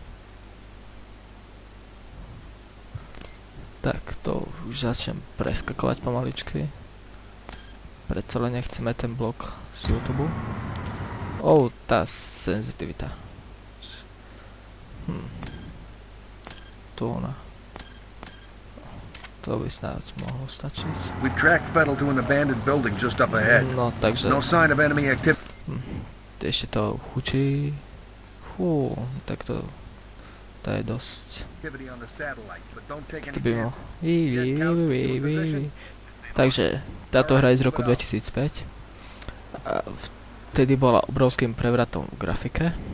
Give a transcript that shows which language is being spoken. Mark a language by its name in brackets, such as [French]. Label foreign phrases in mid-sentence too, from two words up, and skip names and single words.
[Slovak] Tak to už začnem preskakovať pomaličky. Predsa len nechceme ten blok z YouTube. Tá senzitivita. Tu ona. To by snáď mohlo stačiť. [English] We've tracked Fettel to an abandoned building just up ahead. [Slovak] No, takže... [English] No sign of enemy activity. [Slovak] Ešte to hučí. Fú, tak to je dosť. To by mohlo... Takže, táto hra je z roku 2005. A vtedy bola obrovským prevratom v grafike.